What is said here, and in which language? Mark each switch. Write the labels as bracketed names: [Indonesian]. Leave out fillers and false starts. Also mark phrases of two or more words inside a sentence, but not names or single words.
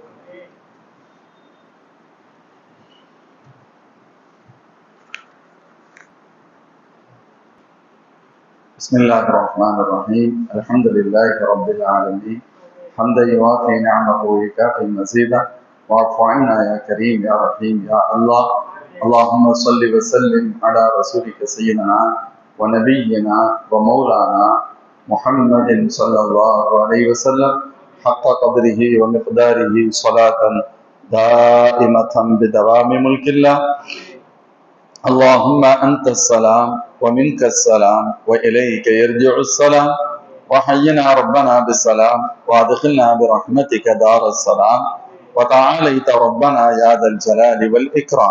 [Arabic] بسم الله الرحمن الرحيم. الحمد لله رب العالمين. حمدا يوافي نعمه و يكافئ مزيده واعف عنا يا كريم يا رحيم يا الله. اللهم صل وسلم على رسولك سيدنا ونبينا ومولانا محمد صلى الله عليه وسلم حق قدره ومقداره صلاة دائمة بدوام ملك الله اللهم أنت السلام ومنك السلام وإليك يرجع السلام وحينا ربنا بالسلام وادخلنا برحمتك دار السلام وتعاليت ربنا يا ذا الجلال والإكرام.